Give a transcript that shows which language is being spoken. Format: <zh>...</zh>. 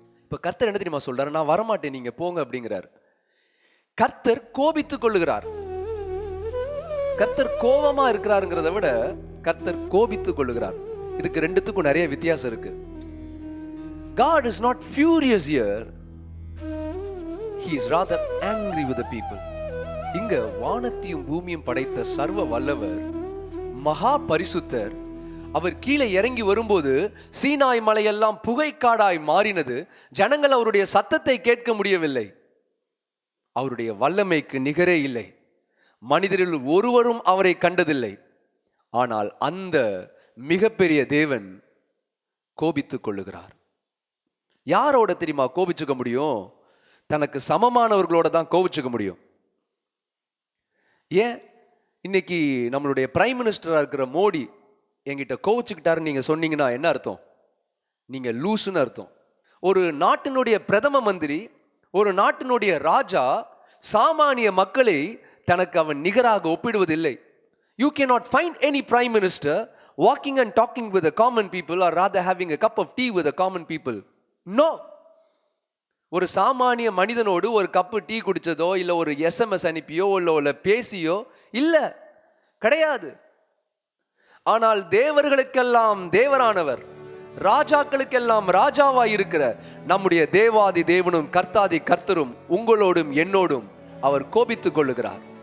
<ta>இப்ப கர்த்தர் என்ன தெரியுமா சொல்றாரு, நான் வரமாட்டேன், நீங்க போங்க அப்படிங்கிறார். கர்த்தர் கோபித்துக் கொள்ளுகிறார். கர்த்தர் கோபமா இருக்கிறாருங்கிறத விட கர்த்தர் கோபித்துக் கொள்ளுகிறார். இதுக்கு ரெண்டுத்துக்கும் நிறைய வித்தியாசம் இருக்கு.</ta> <en>God is not furious here. He is rather angry with the people.</en> <ta>இங்க வானத்தையும் பூமியும் படைத்த சர்வ வல்லவர் மகா பரிசுத்தர். அவர் கீழே இறங்கி வரும்போது சீனாய் மலையெல்லாம் புகைக்காடாய் மாறினது. ஜனங்கள் அவருடைய சத்தத்தை கேட்க முடியவில்லை. அவருடைய வல்லமைக்கு நிகரே இல்லை. மனிதரில் ஒருவரும் அவரை கண்டதில்லை. ஆனால் அந்த மிகப்பெரிய தேவன் கோபித்துக் கொள்ளுகிறார். யாரோட தெரியுமா கோபிச்சுக்க முடியும்? தனக்கு சமமானவர்களோட தான் கோபிச்சுக்க முடியும். ஏன் இன்னைக்கு நம்மளுடைய பிரைம் மினிஸ்டரா இருக்கிற மோடி என்கிட்ட கோவிச்சுக்கிட்டாருன்னு நீங்க சொன்னீங்கன்னா என்ன அர்த்தம்? நீங்க லூசுன்னு அர்த்தம். ஒரு நாட்டினுடைய பிரதம மந்திரி, ஒரு நாட்டினுடைய ராஜா சாமானிய மக்களை தனக்கு அவன் நிகராக ஒப்பிடுவதில்லை.</ta> <en>You cannot find any prime minister walking and talking with the common people or rather having a cup of tea with the common people. No.</en> <ta>ஒரு சாமானிய மனிதனோடு ஒரு கப்பு டீ குடிச்சதோ இல்ல ஒரு SMS அனுப்பியோ இல்ல பேசியோ இல்ல, கிடையாது. ஆனால் தேவர்களுக்கெல்லாம் தேவரானவர், ராஜாக்களுக்கெல்லாம் ராஜாவாய் இருக்கிற நம்முடைய தேவாதி தேவனும் கர்த்தாதி கர்த்தரும் உங்களோடும் என்னோடும் அவர் கோபித்துக் கொள்ளுகிறார்.</ta>